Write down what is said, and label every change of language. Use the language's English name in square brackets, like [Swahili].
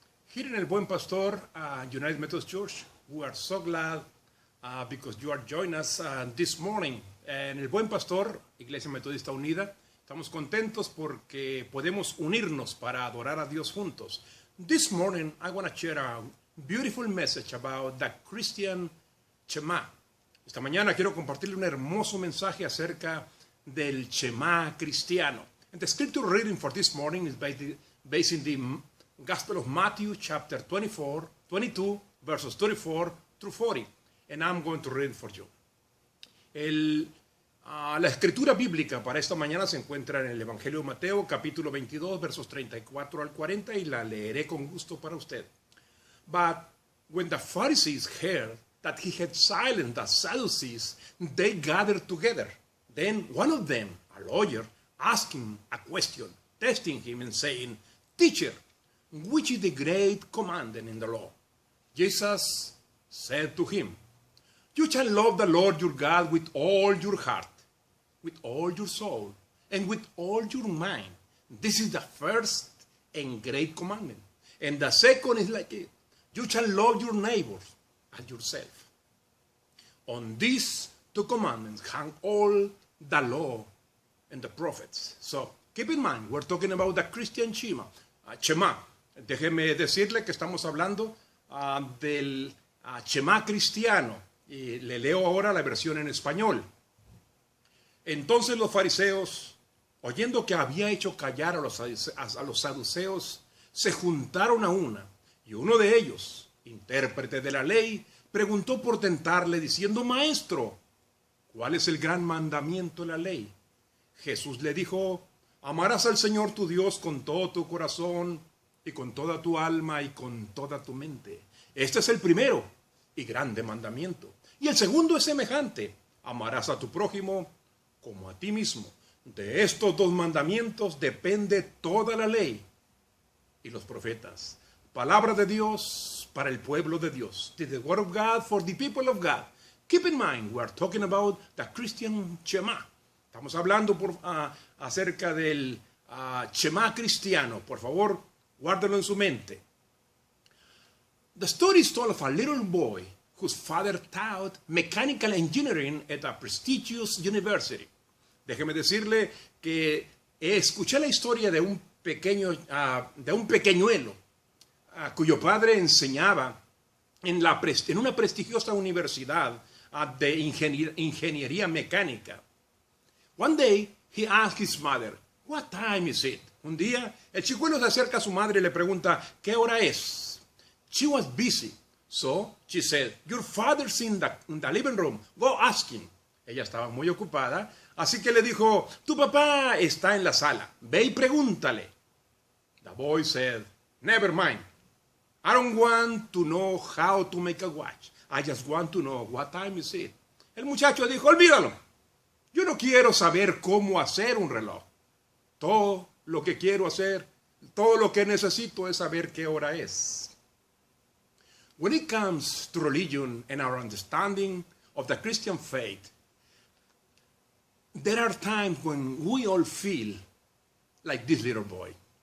[English] Here in El Buen Pastor, United Methodist Church, we are so glad because you are joining us this morning. [Spanish] En El Buen Pastor, Iglesia Metodista Unida, estamos contentos porque podemos unirnos para adorar a Dios juntos. [English] This morning, I want to share a beautiful message about the Christian Shema. [Spanish] Esta mañana quiero compartirle un hermoso mensaje acerca del Shema cristiano. [English] And the scripture reading for this morning is based in the Gospel of Matthew, chapter 22, verses 34 through 40. And I'm going to read it for you. [Spanish] La escritura bíblica para esta mañana se encuentra en el Evangelio de Mateo, capítulo 22, versos 34 al 40, y la leeré con gusto para usted. [English] But when the Pharisees heard that he had silenced the Sadducees, they gathered together. Then one of them, a lawyer, asked him a question, testing him and saying, "Teacher, which is the great commandment in the law?" Jesus said to him, "You shall love the Lord your God with all your heart, with all your soul, and with all your mind. This is the first and great commandment. And the second is like it. You shall love your neighbors as yourself. On these two commandments hang all the law and the prophets." So keep in mind, we're talking about the Christian Shema. [Spanish] Déjeme decirle que estamos hablando del Shema cristiano. Y le leo ahora la versión en español. Entonces los fariseos, oyendo que había hecho callar a los saduceos, se juntaron a una, y uno de ellos, intérprete de la ley, preguntó por tentarle, diciendo: "Maestro, ¿cuál es el gran mandamiento de la ley?" Jesús le dijo: "Amarás al Señor tu Dios con todo tu corazón, y con toda tu alma, y con toda tu mente. Este es el primero y grande mandamiento. Y el segundo es semejante: amarás a tu prójimo como a ti mismo. De estos dos mandamientos depende toda la ley y los profetas." Palabra de Dios para el pueblo de Dios. [English] The word of God for the people of God. Keep in mind, we are talking about the Christian Shema. [Spanish] Estamos hablando acerca del Shema cristiano. Por favor, guárdalo en su mente. [English] The story is told of a little boy whose father taught mechanical engineering at a prestigious university. [Spanish] Déjeme decirle que escuché la historia de un pequeñuelo cuyo padre enseñaba en una prestigiosa universidad de ingeniería mecánica. [English] One day, he asked his mother, "What time is it?" [Spanish] Un día, el chicuelo se acerca a su madre y le pregunta, ¿qué hora es? [English] She was busy, so she said, "Your father's in the living room. Go ask him." [Spanish] Ella estaba muy ocupada, así que le dijo, "Tu papá está en la sala. Ve y pregúntale." [English] The boy said, "Never mind. I don't want to know how to make a watch. I just want to know what time is it." [Spanish] El muchacho dijo, "Olvídalo. Yo no quiero saber cómo hacer un reloj. Todo lo que quiero hacer, todo lo que necesito es saber qué hora es." [English] When it comes to religion and our understanding of the Christian faith, there are times when we all feel like this little boy.